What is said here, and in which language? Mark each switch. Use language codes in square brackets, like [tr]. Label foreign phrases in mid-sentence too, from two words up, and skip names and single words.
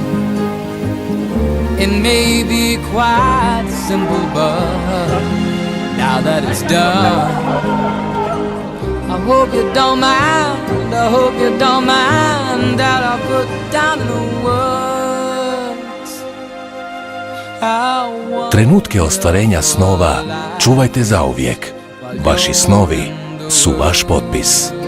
[en] It may be quite simple, but now that it's done, I hope you don't mind, I hope you don't mind that I put down in the words how one. [sr] Trenutke ostvarenja snova čuvajte zauvijek. Vaši snovi su vaš potpis.